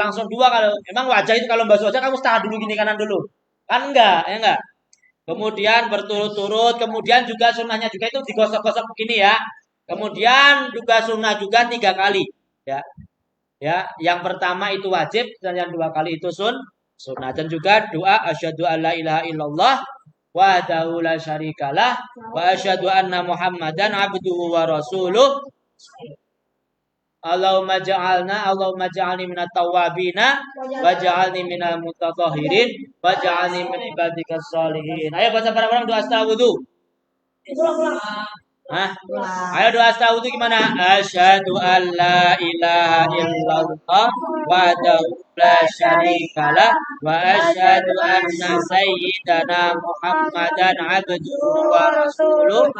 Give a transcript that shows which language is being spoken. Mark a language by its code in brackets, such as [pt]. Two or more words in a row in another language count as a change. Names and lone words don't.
[id] Langsung dua kalau emang wajah itu kalau basuh wajah kamu setengah dulu gini kanan dulu. Kan enggak, ya enggak. Kemudian berturut-turut, kemudian juga sunnahnya juga itu digosok-gosok begini ya. Kemudian juga sunnah juga 3 kali, ya. Ya, yang pertama itu wajib dan yang 2 kali itu sunnah dan juga doa [ar] أشهد أن لا إله إلا الله وحده لا شريك له وأشهد أن محمدا عبده ورسوله. اللهم اجعلني من التوابين واجعلني من المتطهرين واجعلني من عبادك الصالحين. [id] Ayo baca bareng-bareng doa astagfirullah. Hah? Ayo doa astagfirullah gimana? [ar] أشهد أن لا إله إلا الله وحده لا شريك له وأشهد أن سيدنا محمدا عبده ورسوله.